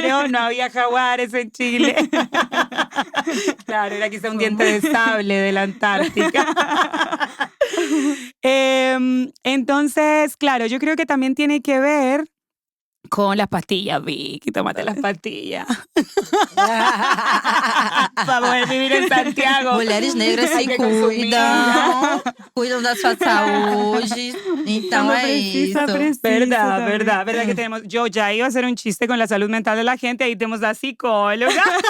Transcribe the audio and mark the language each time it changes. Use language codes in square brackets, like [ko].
[es] Claro, no había jaguares en Chile. Claro, era quizá un diente de sable de la Antártica. Entonces, claro, yo creo que también tiene que ver con las pastillas, Vicky, tómate las pastillas. Para poder vivir en Santiago. [pt] Mulheres negras se cuidam da sua saúde. Então é isso. [es] Verdad que tenemos. Yo ya iba a hacer un chiste con la salud mental de la gente, ahí tenemos la psicóloga.